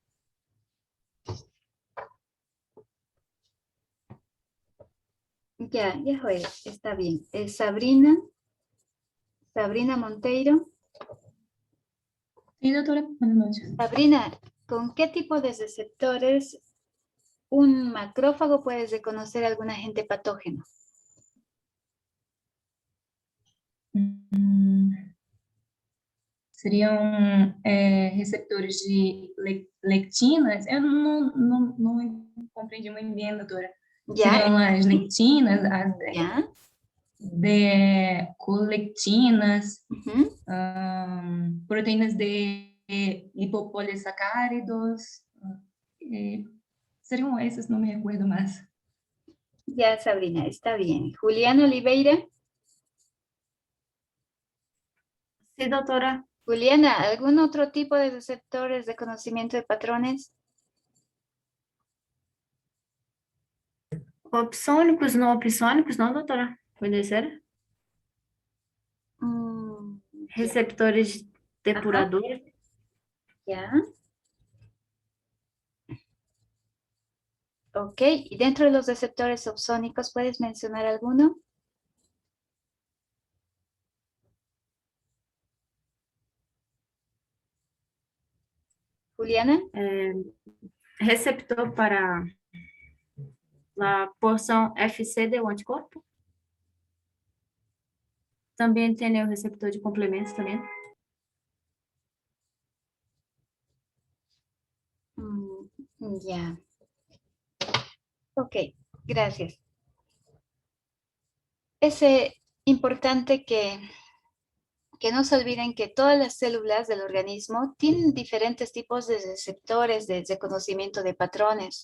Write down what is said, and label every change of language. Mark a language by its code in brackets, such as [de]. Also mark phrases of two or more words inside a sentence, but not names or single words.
[es] Ya, Joel, está bien. Sabrina Monteiro. Sí, doctora, buenas noches. Sabrina, ¿con qué tipo de receptores un macrófago puede reconocer algún agente patógeno? [pt] Seriam receptores de lectinas? Eu não compreendi muito bem, doutora. [es] Ya. [pt] Seriam as lectinas, as de colectinas, proteínas de lipopolisacáridos. Seriam esses, não me recuerdo mais. [es] Ya, Sabrina, está bien. Juliana Oliveira. Sí, doctora. Juliana, ¿algún otro tipo de receptores de conocimiento de patrones? [pt] Opsônicos, não, doutora? Pode ser? Receptores depuradores. [es] Ya. Ok, y dentro de los receptores opsónicos, ¿puedes mencionar alguno? Juliana. [pt] Receptor para a porção FC do anticorpo. Também tem o receptor de complementos também. [es] Ya. Ok, gracias. Es importante que no se olviden que todas las células del organismo tienen diferentes tipos de receptores de reconocimiento de patrones.